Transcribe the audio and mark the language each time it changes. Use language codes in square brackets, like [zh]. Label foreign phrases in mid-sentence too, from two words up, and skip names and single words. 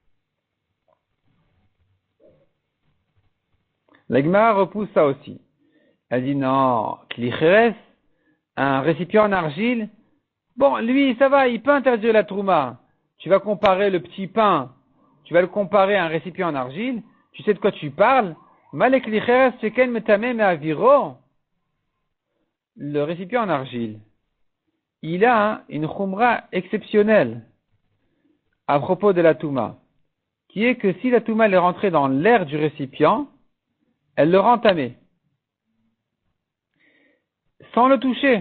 [fr] La Gemara repousse ça aussi. Elle dit non, klicheres, un récipient en argile, bon, lui, ça va, il peut interdire la trouma. Tu vas comparer le petit pain, tu vas le comparer à un récipient en argile, tu sais de quoi tu parles. [he] מה לכלי חרס, שכן מטמא מאוירו. [fr] Le récipient en argile, il a une khumra exceptionnelle à propos de la touma, qui est que si la touma est rentrée dans l'air du récipient, elle le rend tamé, sans le toucher.